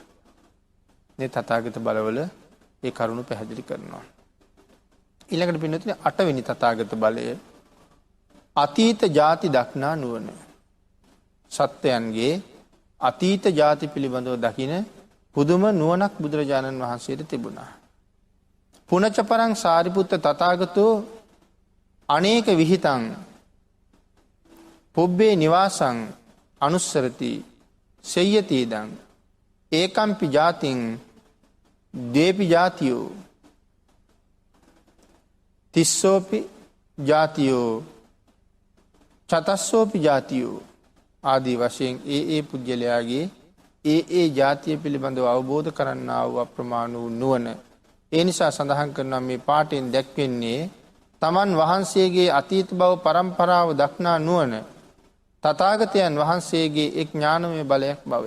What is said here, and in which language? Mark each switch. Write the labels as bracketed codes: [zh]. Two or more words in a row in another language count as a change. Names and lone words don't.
[si] මේ තථාගත බලවල ඒ කරුණ පැහැදිලි කරනවා. ඊළඟට පින්නතුනේ 8 වෙනි තථාගත බලය අතීත ಜಾති දක්නා නුවණ. සත්‍යයන්ගේ අතීත ಜಾති පිළිබඳව දකින පුදුම නුවණක් බුදුරජාණන් වහන්සේට තිබුණා. [pi] පුනච පරං සාරිපුත්ත තථාගතෝ අනේක විහිතං පුබ්බේ නිවාසං අනුස්සරති සෙය්‍යතිදං ඒකම්පි ජාතින් දේපි ජාතියෝ තිස්සෝපි ජාතියෝ චතස්සෝපි ජාතියෝ [si] ආදී වශයෙන් ඒ පුද්ගලයාගේ ඒ ජාතිය පිළිබඳව අවබෝධ කරන්නා වූ අප්‍රමාණ වූ නුවණ. ඒ නිසා සඳහන් කරනවා මේ පාඨයෙන් දැක්වෙන්නේ තමන් වහන්සේගේ අතීත බව පරම්පරාව දක්නා නුවණ තථාගතයන් වහන්සේගේ එක් ඥානමය බලයක් බවය.